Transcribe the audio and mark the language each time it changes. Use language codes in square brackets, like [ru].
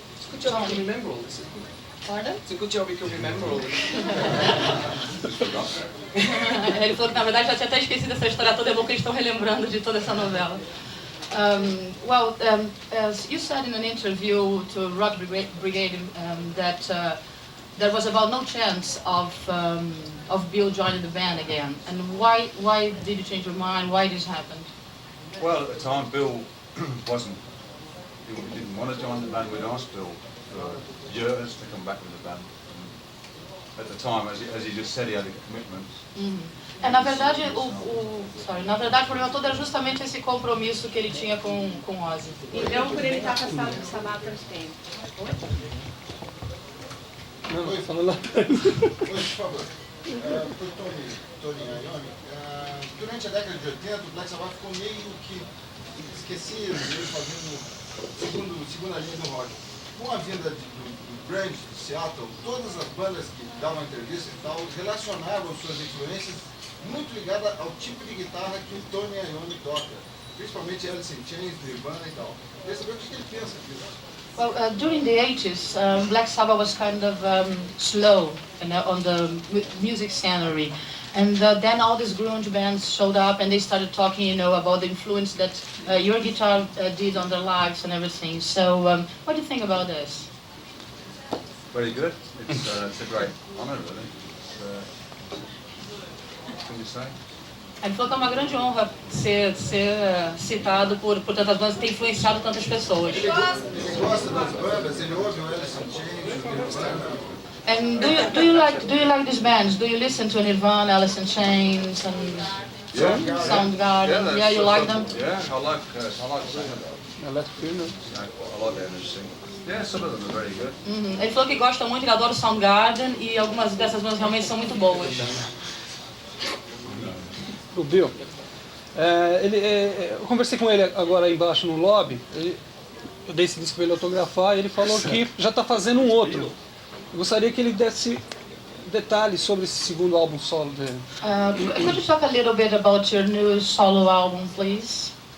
[en] Good job you can remember all this. Pardon? It's a good job you can remember all this. [pt] Ele falou que na verdade já tinha até esquecido essa história toda, é bom que eles estão relembrando de toda essa novela. [en] As you said in an interview to Rock Brigade that there was about no chance of Bill joining the band again. And why did you change your mind? Why this happened? Well, at the time, Bill he didn't want to join the band. We'd asked Bill for years to come back with the band. At the time, as he just said, he had a commitment. [pt] Na verdade, na verdade, o problema todo era justamente esse compromisso que ele tinha com Ozzy. Então, por ele estar afastado do Sabbath há tanto tempo. Não, estou falando lá. Oi, por favor. Para o Tony Iommi, durante a década de 80, o Black Sabbath ficou meio que esquecido, meio fazendo segunda linha do rock. Com a vinda do grunge de Seattle, todas as bandas que davam entrevista e tal relacionavam suas influências muito ligadas ao tipo de guitarra que o Tony Iommi toca, principalmente Alice in Chains, Nirvana e tal. Queria saber o que ele pensa disso. [en] Well, during the 80s, Black Sabbath was kind of slow on the music scenery. And then all these grunge bands showed up and they started talking, about the influence that your guitar did on their lives and everything. So what do you think about this? Very good. It's a great honour, really. What can you say? [pt] Ele falou que é uma grande honra ser citado por tantas bandas e ter influenciado tantas pessoas. Ele gosta das bandas, ele ouve o Alice in Chains, o Nirvana. [en] And do you like these bands? Do you listen to Nirvana, Alice in Chains, and Soundgarden? Yeah, you like them? Yeah, I like singing them. I like them. I like them as singers. Yeah, some of them are very good. [pt] Ele falou que gosta muito, ele adora o Soundgarden e algumas dessas bandas realmente são muito boas. O Bill. Eu conversei com ele agora aí embaixo no lobby. Eu dei esse disco para ele autografar e ele falou que já está fazendo um outro. Eu gostaria que ele desse detalhes sobre esse segundo álbum solo dele. [en] Could you talk a little bit about your new solo album, please?